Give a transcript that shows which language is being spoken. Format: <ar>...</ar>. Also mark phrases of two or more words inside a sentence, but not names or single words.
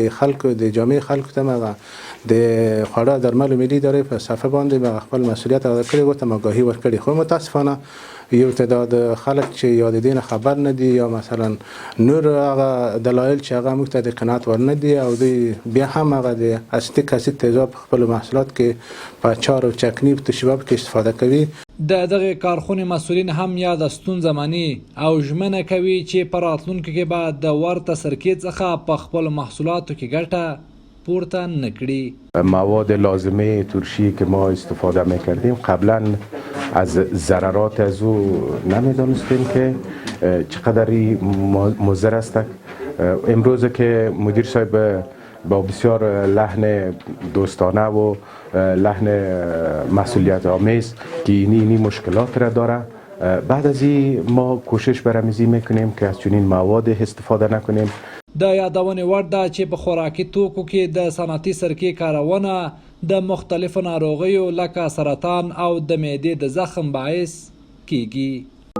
<ps>د خلکو د جامع خلکو ته د خوړو درملو ملي ادارې په صفحه باندې خپل مسؤلیت ادا کړی و، ته آگاهي ورکړې، خو متاسفانه یو تعداد خلک چې یا د دې خبر نه دي یا مثلا نور هغه دلایل چې هغه موږ ته د قناعت ور نه دي او دوی بیا هم هغه د اسیتیک اسید تیزاب په خپل محصولات کې په اچار او چکني په تشباب کې استفاده کوي. د دغه کارخونې مسؤلین هم یاد ستونزه مني او ژمنه کوي چې په راتلونکي کې به د ورته سرکې څخه په خپل محصولاتو کې ګټه پورته نکړي.</ps> <fa>مواد لازمه ترشی که ما استفاده میکردیم قبلا از ضررات از او نمیدانستیم که چقدر مضر است. امروز که مدیر صاحب با بسیار لحن دوستانه و لحن مسئولیت آمیز که اینی مشکلات را داره، بعد از این ما کوشش برآمیزی میکنیم که از چنین مواد استفاده نکنیم.</fa> <ps>د یادونې وړ ده چې په خوراکي توکو کې د صنعتي سرکې کارونه د مختلفو ناروغیو لکه سرطان او د معدې د زخم باعث کیږي.</ps>